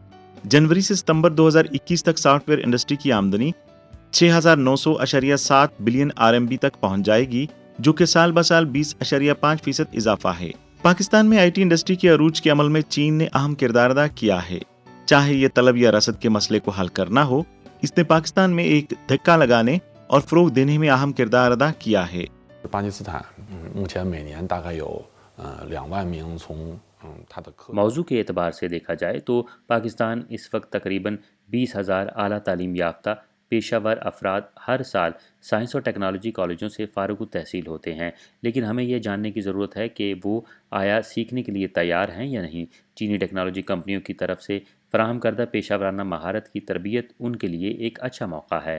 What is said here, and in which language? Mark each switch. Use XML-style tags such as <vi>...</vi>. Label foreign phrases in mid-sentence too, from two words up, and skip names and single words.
<ur>جنوری سے ستمبر 2021 تک سافٹ ویئر انڈسٹری کی آمدنی 6,900.7 بلین RMB تک پہنچ جائے گی، جو کہ سال بہ سال 20.5% اضافہ ہے۔ پاکستان میں آئی ٹی انڈسٹری کے عروج کے عمل میں چین نے اہم کردار ادا کیا ہے۔ چاہے یہ طلب یا رسد کے مسئلے کو حل کرنا ہو، اس نے پاکستان میں ایک دھکا لگانے اور فروغ دینے میں اہم کردار ادا کیا ہے۔</ur> <zh>巴基斯坦目前每年大概有2万名从它的课</zh> <ur>موضوع کے اعتبار سے دیکھا جائے تو پاکستان اس وقت تقریباً 20,000 اعلیٰ تعلیم یافتہ پیشہ ور افراد ہر سال سائنس اور ٹیکنالوجی کالجوں سے فارغ التحصیل ہوتے ہیں، لیکن ہمیں یہ جاننے کی ضرورت ہے کہ وہ آیا سیکھنے کے لیے تیار ہیں یا نہیں۔ چینی ٹیکنالوجی کمپنیوں کی طرف سے فراہم کردہ پیشہ ورانہ مہارت کی تربیت ان کے لیے ایک اچھا موقع ہے۔</ur>